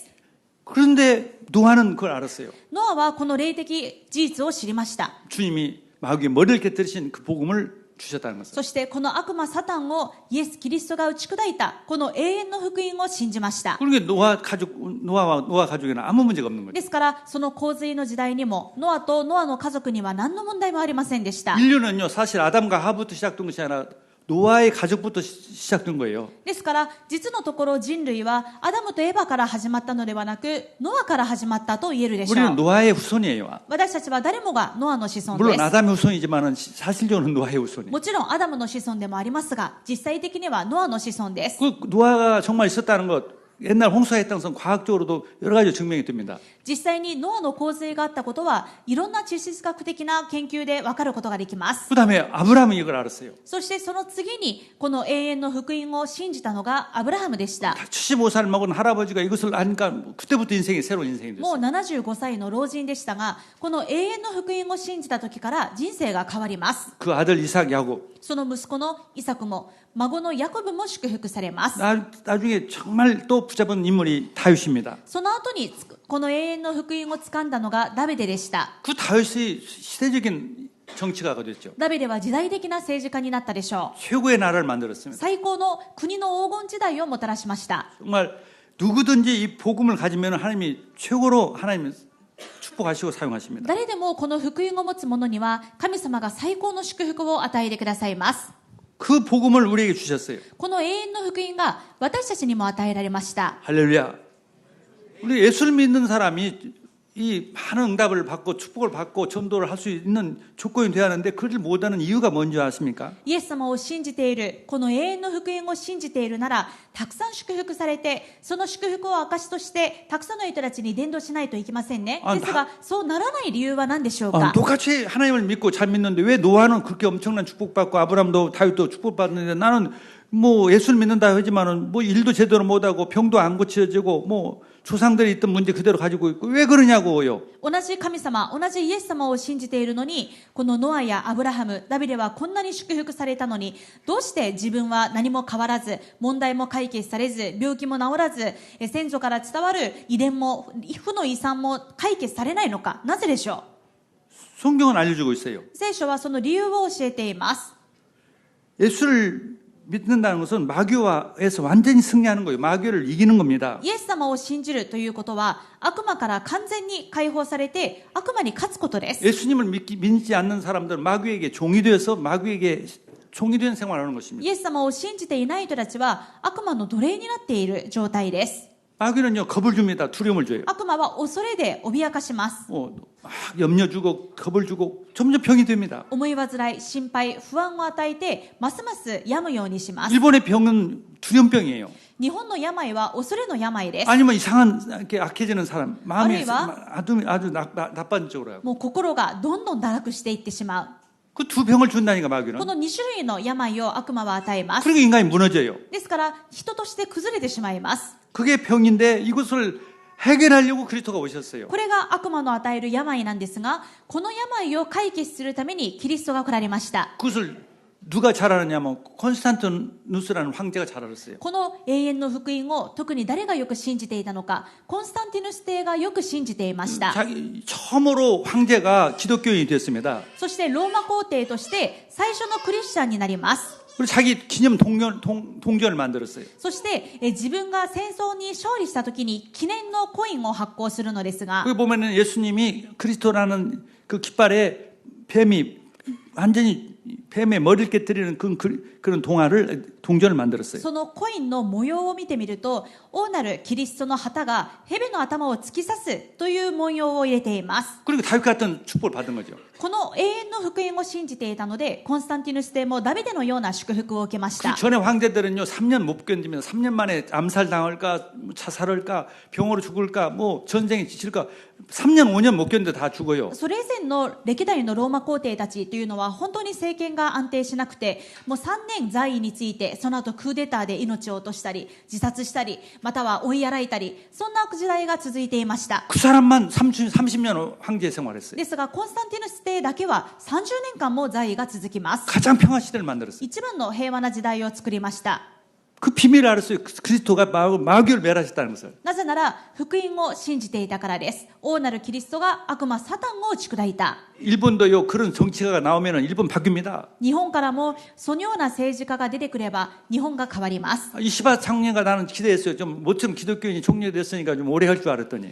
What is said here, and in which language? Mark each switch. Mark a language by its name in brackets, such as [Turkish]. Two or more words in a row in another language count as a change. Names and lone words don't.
[Korean] 그런데 노아는 그걸 알았어요. [Japanese] ノアはこの霊的事実を知りました。 [Korean] 주님이 마귀의 머리를 깨뜨리신 그 복음을 주셨다는 것을. [Japanese] そしてこの悪魔サタンをイエス・キリストが打ち砕いたこの永遠の福音を信じました。 [Korean] 그러니까 노아 가족에는 아무 문제가 없는 거죠. [Japanese] ですからその洪水の時代にもノアとノアの家族には何の問題もありませんでした。 [Korean] 인류는요 사실 아담과 하부부터 시작된 것이 아니라 노아의 가족부터 시작된 거예요. [Japanese] ですから実のところ人類はアダムとエバから始まったのではなくノアから始まったと言えるでしょ [Korean] 우리는 [Japanese] う。 [Korean] 노아의 후손이에요. [Japanese] 私たちは誰もがノアの子孫 [Korean] 물론 [Japanese] です。 [Korean] 아담의 후손이지만 사실적으로는 노아의 후손이에요. [Japanese] もちろんアダムの子孫でもありますが実際的にはノアの子孫です。 [Korean] 그 노아가 정말 있었다는 것 옛날 홍수가 했다는 것은 과학적으로도 여러 가지 증명이 됩니다. [Japanese] 実際にノアの洪水があったことはいろんな地質学的な研究で分かることができます。 [Korean] 그 다음에 아브라함은 이걸 알았어요. [Japanese] そしてその次にこの永遠の福音を信じたのがアブラハムでした。 [Korean] 75살 먹은 할아버지가 이것을 아니까 그때부터 인생이 새로운 인생이 [Japanese] もう [Korean] 됐어요. [Japanese] 75歳の老人でしたがこの永遠の福音を信じた時から人生が変わります。 [Korean] 그 아들 이삭 야곱 [Japanese] その息子のイサクも孫のヤコブも祝福されます。 [Korean] 나중에 정말 또 붙잡은 인물이 다윗입니다. [Japanese] その後にこの永遠の福音を掴んだのがダビデでした。 [Korean] 그 다윗이 시대적인 정치가가 됐죠. [Japanese] ダビデは時代的な政治家になったでしょう。 [Korean] 최고의 나라를 만들었습니다. [Japanese] 最高の国の黄金時代をもたらしました。 [Korean] 정말 누구든지 이 복음을 가지면 하나님이 최고로 하나님이 축복하시고 사용하십니다. [Japanese] 誰でもこの福音を持つ者には神様が最高の祝福を与えてくださいます。 [Korean] 그 복음을 우리에게 주셨어요. この永遠の福音が私たちにも与えられました。 할렐루야. 우리 예수를 믿는 사람이 이 많은 응답을 받고 축복을 받고 전도를 할 수 있는 조건이 되어야 하는데 그를 못하는 이유가 뭔지 아십니까? [Japanese] イエス様を信じている、この永遠の福音を信じているなら、たくさん祝福されて、その祝福を証として、たくさんの人たちに伝道しないといけませんね。ですが、そうならない理由は何でしょうか。 [Korean] 똑같이 하나님을 믿고 잘 믿는데 왜 노아는 그렇게 엄청난 축복받고 아브라함도 다윗도 축복받는데 나는 뭐 예수를 믿는다 하지만은 뭐 일도 제대로 못하고 병도 안 고쳐지고 뭐 조상들이 있던 문제 그대로 가지고 있고 왜 그러냐고요. [Japanese] 同じ神様、同じイエス様を信じているのに、このノアやアブラハム、ダビデはこんなに祝福されたのに、どうして自分は何も変わらず、問題も解決されず、病気も治らず、先祖から伝わる遺伝も、負の遺産も解決されないのか、なぜでしょ [Korean] 성경은 알려주고 있어요. [Japanese] う。聖書はその理由を教えています。 [Korean] 예수를 믿는다는 것은 마귀와에서 완전히 승리하는 거예요. 마귀를 이기는 겁니다. [Japanese] イエス様を信じるということは、悪魔から完全に解放されて、悪魔に勝つことです。 [Korean] 예수님을 믿지 않는 사람들은 마귀에게 종이 되어서 마귀에게 종이 된 생활을 하는 것입니다. [Japanese] イエス様を信じていない人たちは、悪魔の奴隷になっている状態です。 [Korean] 마귀는요 겁을 줍니다. 두려움을 줘요. [Japanese] 悪魔は恐れで脅かします。 [Korean] 막 염려 주고 겁을 주고 점점 병이 됩니다. [Japanese] 思い煩い、心配、不安を与えて、ますます病むようにします。 [Korean] 일본의 병은 두려움병이에요. [Japanese] 日本の病は恐れの病です。 [Korean] 아니면 이상한 이렇게 악해지는 사람 마음이 아니면 아주 나쁜 쪽으로 해요. [Japanese] もう心がどんどん堕落していってしまう。 [Korean] 그 두 병을 준다니까 마귀는. [Japanese] この2種類の病を悪魔は与えます。 [Korean] 그러니까 인간이 무너져요. [Japanese] ですから、人として崩れてしまいます。 [Korean] 그게 병인데 이것을 해결하려고 그리스도가 오셨어요. [Japanese] これが悪魔の与える病なんですが、この病を解決するためにキリストが来られました。 [Korean] 그것을 누가 잘 알았냐면 콘스탄티누스라는 황제가 잘 알았어요. [Japanese] この永遠の福音を特に誰がよく信じていたのか、コンスタンティヌス帝がよく信じていました。 [Korean] 처음으로 황제가 기독교인이 됐습니다. [Japanese] そしてローマ皇帝として最初のクリスチャンになります。 [Korean] 그리고 자기 기념 동전을 만들었어요. [Japanese] そして自分が戦争に勝利した時に記念のコインを発行するのですが、 [Korean] 거기 보면은 예수님이 그리스도라는 그 깃발에 뱀이 완전히 뱀의 머리를 깨뜨리는 그런 동전을 만들었어요. [Japanese] そのコインの模様を見てみると、王なるキリストの旗が蛇の頭を突き刺すという文様を入れています。 [Korean] 그리고 다윗 같은 축복을 받은 거죠. [Japanese] この永遠の福音を信じていたので、コンスタンティヌス帝もダビデのような祝福を受けまし [Korean] 그 [Japanese] た。 [Korean] 전에 황제들은요 3년 못 견디면 3년 만에 암살당할까 자살할까 병으로 죽을까 뭐 전쟁에 지칠까 3년 5년 못 견뎌 다 죽어요. [Japanese] それ以前の歴代のローマ皇帝たちというのは本当に政権が安定しなくて、もう3年在位について、その後クーデターで命を落としたり自殺したり、または追いやられたり、そんな時代が続いていました。 [Korean] 그 사람만 30년 황제 생활했어요. [Japanese] ですがコンスタンティヌス帝だけは30年間も在位が続きます。 [Korean] 가장 평화 시대를 만들었어요. [Japanese] 一番の平和な時代を作りました。 [Korean] 그 비밀을 알았어요. 그리스도가 마귀를 멸하셨다는 것을. [Japanese] なぜなら福音を信じていたからです。王なるキリストが悪魔サタンを打ち砕いた。 [Korean] 일본도요 그런 정치가가 나오면은 일본 바뀝니다. [Japanese] 日本からもそのような政治家が出てくれば日本が変わります。 [Korean] 이시바 장례가 나는 기대했어요. 좀 모처럼 기독교인이 총리됐으니까 좀 오래 할 줄 알았더니